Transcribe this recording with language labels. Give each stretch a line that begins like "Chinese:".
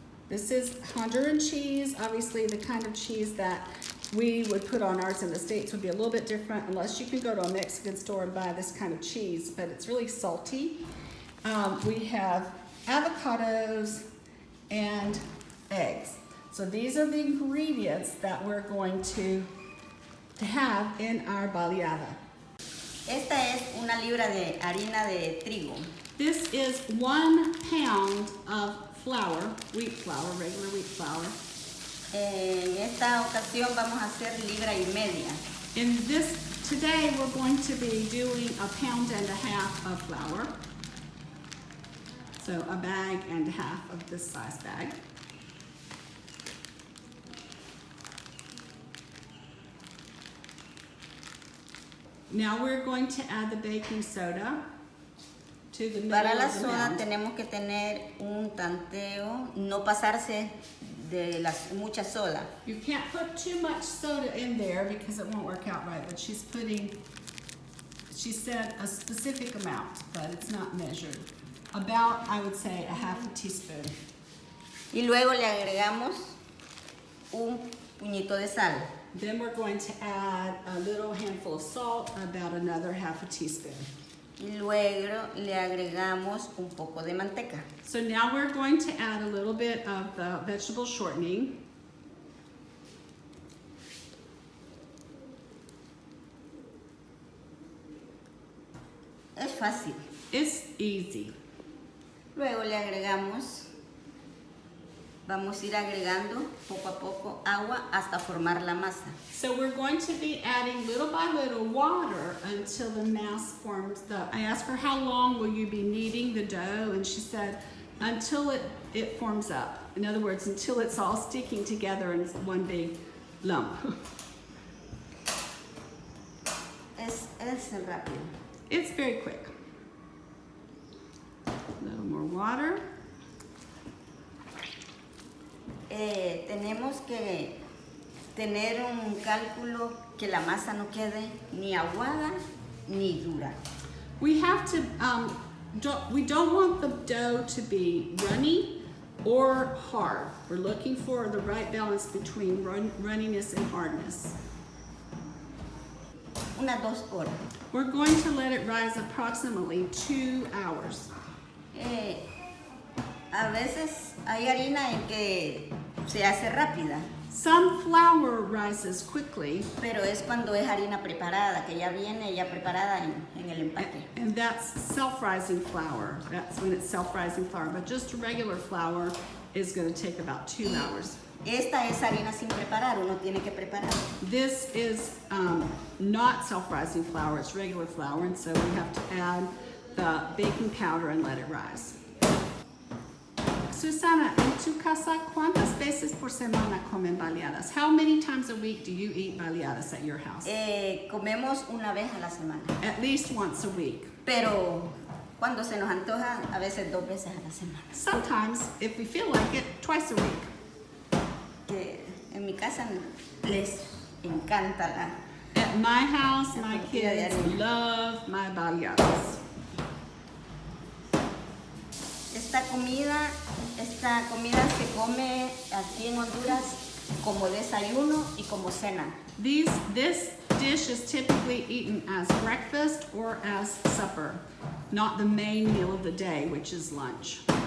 English: This is Honduran cheese. Obviously, the kind of cheese that we would put on ours in the States would be a little bit different, unless you can go to a Mexican store and buy this kind of cheese, but it's really salty. We have avocados and eggs. So these are the ingredients that we're going to have in our baliada.
Spanish: Esta es una libra de harina de trigo.
English: This is 1 pound of flour, wheat flour, regular wheat flour.
Spanish: En esta ocasión vamos a hacer libra y media.
English: Today we're going to be doing 1.5 pounds of flour. So 1.5 bags of this size bag. Now we're going to add the baking soda to the middle
Spanish: Para la
English: of the
Spanish: soda
English: mound.
Spanish: tenemos que tener un tanteo, no pasarse de mucha soda.
English: You can't put too much soda in there because it won't work out right, but she said a specific amount, but it's not measured. About, I would say, 1/2 teaspoon.
Spanish: Y luego le agregamos un puñito de sal.
English: Then we're going to add a little handful of salt, about another 1/2 teaspoon.
Spanish: Y luego le agregamos un poco de manteca.
English: So now we're going to add a little bit of the vegetable shortening.
Spanish: Es fácil.
English: It's easy.
Spanish: Luego le agregamos, vamos a ir agregando poco a poco agua hasta formar la masa.
English: So we're going to be adding little by little water until the mass forms. I asked her, how long will you be kneading the dough? And she said, until it forms up. In other words, until it's all sticking together in one big lump.
Spanish: Es rápido.
English: It's very quick. A little more water.
Spanish: Tenemos que tener un cálculo que la masa no quede ni aguada ni dura.
English: We have to, we don't want the dough to be runny or hard. We're looking for the right balance between runniness and hardness.
Spanish: Unas 2 horas.
English: We're going to let it rise approximately 2 hours.
Spanish: A veces hay harina en que se hace rápida.
English: Some flour rises quickly.
Spanish: Pero es cuando es harina preparada, que ya viene ya preparada en el empaque.
English: And that's self-rising flour. That's when it's self-rising flour. But just regular flour is going to take about 2 hours.
Spanish: Esta es harina sin preparar, uno tiene que preparar.
English: This is not self-rising flour, it's regular flour, and so we have to add the baking powder and let it rise.
Spanish: Susana, en tu casa, ¿cuántas veces por semana comen baliadas?
English: How many times a week do you eat baliadas at your house?
Spanish: Comemos una vez a la semana.
English: At least once a week.
Spanish: Pero cuando se nos antoja, a veces 2 veces a la semana.
English: Sometimes, if we feel like it, twice a week.
Spanish: Que en mi casa les encanta la...
English: At my house, my kids love my baliadas.
Spanish: Es Esta comida se come aquí en Honduras como desayuno y como cena.
English: This dish is typically eaten as breakfast or as supper, not the main meal of the day, which is lunch.